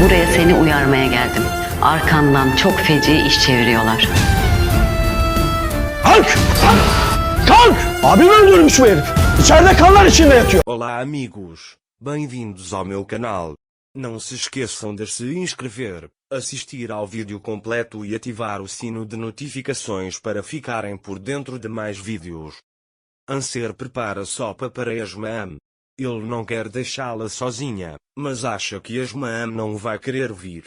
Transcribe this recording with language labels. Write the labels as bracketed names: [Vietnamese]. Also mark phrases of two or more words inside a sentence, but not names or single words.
[Turkish] buraya seni uyarmaya geldim. Arkandan çok feci iş çeviriyorlar. Kalk! Kalk! Abimi öldürmüş bu herif. İçeride kanlar içinde yatıyor. [Portuguese] Olá amigos, bem-vindos ao meu canal. Não se esqueçam de se inscrever, assistir ao vídeo completo e ativar o sino de notificações para ficarem por dentro de mais vídeos. Anser prepara sopa para Esmaam. Ele não quer deixá-la sozinha, mas acha que Esmaam não vai querer vir.